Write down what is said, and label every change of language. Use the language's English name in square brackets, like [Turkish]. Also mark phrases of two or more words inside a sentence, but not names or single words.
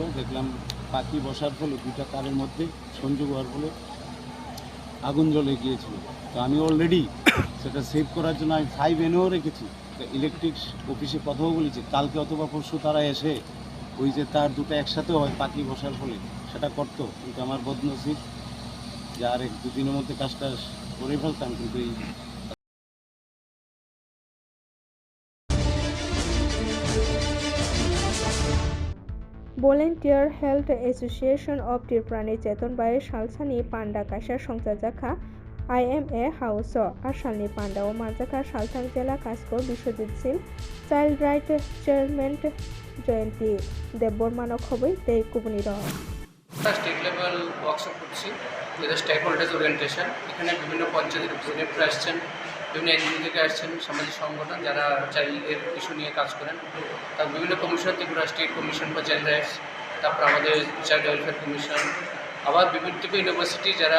[Bangla] দেখলাম পাখি বসার ফলে 2টা তারের মধ্যে সংযোগ হওয়ার ফলে আগুন জ্বলে গিয়েছিল তো আমি অলরেডি সেটা সেভ করার জন্য আমি 5 এনেও রেখেছি [English] electric office [Bangla] কথাও বলেছি কালকে অথবা পরশু তারা এসে ওই যে তার 2টা একসাথে হয় পাখি বসার ফলে সেটা করতো কিন্তু আমার বদনসিব যে আর 1-2 দিনের মধ্যে কাজটা করে ফেলতাম কিন্তু এই [Kok Borok] भलन्टियार हेल्थ एसोसिएशन अफ त्रिपुरानि चेतन बाय सालसानि पान्डा काशा संसार जाखा IMA हाउस आसामनि पान्डाव मानजाखा सालथां जिल्ला कास्को बिश्वजित सिंह [English] child right chairman [Kok Borok] जयंती देबबर्मान खबै तै कुबुनि रह [English] state level workshop [Bangla] করছি [English] with stake holders orientation [Bangla] এখানে বিভিন্ন পঞ্চায়েতের রিপ্রেজেন্টেটিভরা আসছেন বিভিন্ন এনজিও থেকে আসছেন সামাজিক সংগঠন যারা [English] child's issue [Bangla] নিয়ে কাজ করেন তার বিভিন্ন কমিশন ত্রিপুরা স্টেট কমিশন ফর চাইল্ড রাইটস তারপর আমাদের চাইল্ড ওয়েলফেয়ার কমিশন আবার বিভিন্ন ইউনিভার্সিটি যারা